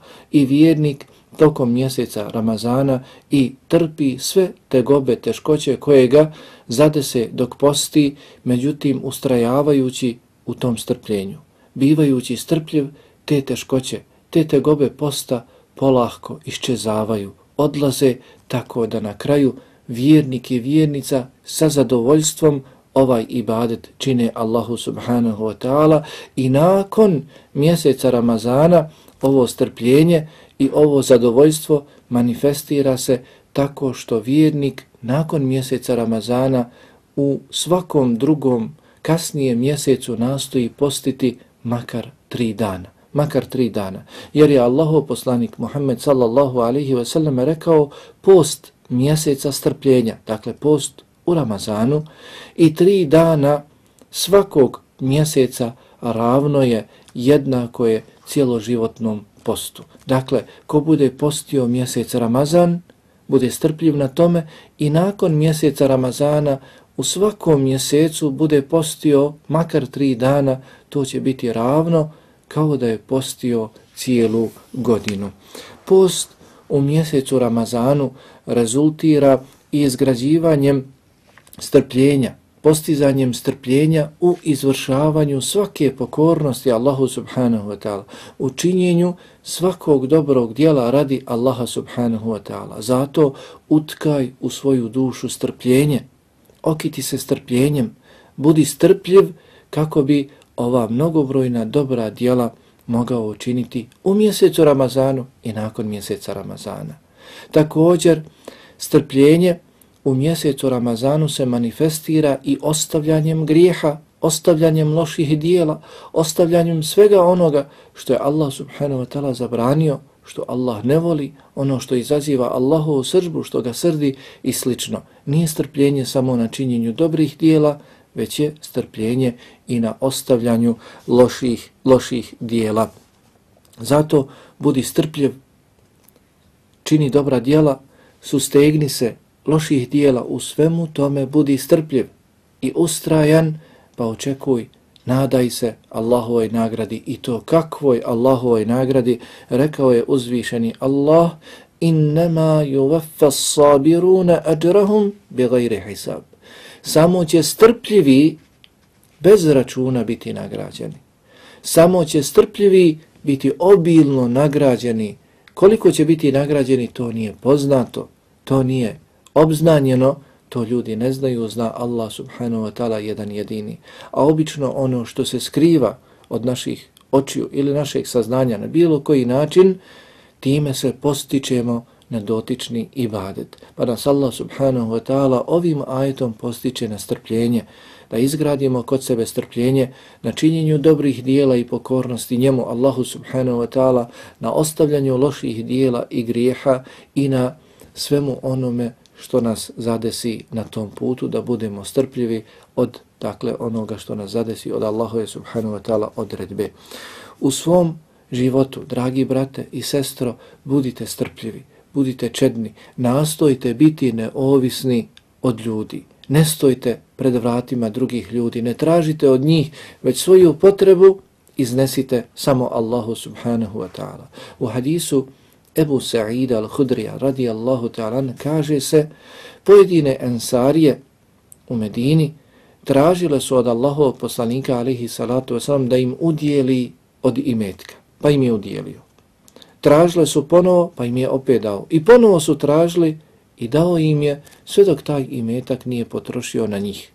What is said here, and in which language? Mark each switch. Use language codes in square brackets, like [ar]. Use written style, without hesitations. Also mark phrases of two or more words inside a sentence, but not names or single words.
[bs] I vjernik tokom mjeseca Ramazana i trpi sve tegobe, teškoće koje ga zadese dok posti, međutim ustrajavajući u tom strpljenju. Bivajući strpljiv, te teškoće, te tegobe posta polahko iščezavaju, odlaze, tako da na kraju vjernik i vjernica sa zadovoljstvom ovaj ibadet čine Allahu [ar] سبحانه وتعالى [bs] i nakon mjeseca Ramazana ovo strpljenje i ovo zadovoljstvo manifestira se tako što vjernik nakon mjeseca Ramazana u svakom drugom kasnijem mjesecu nastoji postiti makar 3 dana. Makar 3 dana. Jer je Allahov poslanik Muhammed [ar] صلى الله عليه وسلم [bs] rekao: post mjeseca strpljenja, dakle post u Ramazanu, i 3 dana svakog mjeseca ravno je, jednako je cjeloživotnom postu. Dakle, ko bude postio mjesec Ramazan, bude strpljiv na tome i nakon mjeseca Ramazana u svakom mjesecu bude postio makar 3 dana, to će biti ravno kao da je postio cijelu godinu. Post u mjesecu Ramazanu rezultira i izgrađivanjem strpljenja, postizanjem strpljenja u izvršavanju svake pokornosti Allahu [ar] سبحانه وتعالى, [bs] u činjenju svakog dobrog djela radi Allaha [ar] سبحانه وتعالى. [bs] Zato utkaj u svoju dušu strpljenje, okiti se strpljenjem, budi strpljiv kako bi ova mnogobrojna dobra djela mogao učiniti u mjesecu Ramazanu i nakon mjeseca Ramazana. Također, strpljenje u mjesecu Ramazanu se manifestira i ostavljanjem grijeha, ostavljanjem loših dijela, ostavljanjem svega onoga što je Allah [ar] سبحانه وتعالى [bs] zabranio, što Allah ne voli, ono što izaziva Allahovu srdbu, što ga srdi i slično. Nije strpljenje samo na činjenju dobrih dijela, već je strpljenje i na ostavljanju loših dijela. Zato budi strpljiv, čini dobra djela, sustegni se loših dijela, u svemu tome budi strpljiv i ustrajan, pa očekuj, nadaj se Allahovoj nagradi, i to kakvoj Allahovoj nagradi. Rekao je uzvišeni Allah: [ar] إنما يوفى الصابرون أجرهم بغير حساب. [bs] Samo će strpljivi bez računa biti nagrađeni. Samo će strpljivi biti obilno nagrađeni. Koliko će biti nagrađeni, to nije poznato. to nije obznanjeno, to ljudi ne znaju, zna Allah [ar] سبحانه وتعالى [bs] jedan jedini. A obično ono što se skriva od naših očiju ili našeg saznanja na bilo koji način, time se postičemo na dotični ibadet. Pa nas Allah [ar] سبحانه وتعالى [bs] ovim ajetom postiče na strpljenje, da izgradimo kod sebe strpljenje na činjenju dobrih dijela i pokornosti njemu, [ar] Allahu سبحانه وتعالى, [bs] na ostavljanju loših dijela i grijeha i na svemu onome što nas zadesi na tom putu, da budemo strpljivi od onoga što nas zadesi od Allahove [ar] سبحانه وتعالى [bs] odredbe. U svom životu, dragi brate i sestro, budite strpljivi, budite čedni, nastojte biti neovisni od ljudi. Ne stojte pred vratima drugih ljudi, ne tražite od njih, već svoju potrebu iznesite samo Allahu [ar] سبحانه وتعالى. [bs] U hadisu Ebu Sa'ida al-Hudrija [ar] رضي الله تعالى [bs] kaže se, pojedine ensarije u Medini tražile su od Allahovog poslanika [ar] عليه الصلاة والسلام [bs] da im udjeli od imetka, pa im je udjelio. Tražile su ponovo, pa im je opet dao. I ponovo su tražili i dao im je, sve dok taj imetak nije potrošio na njih.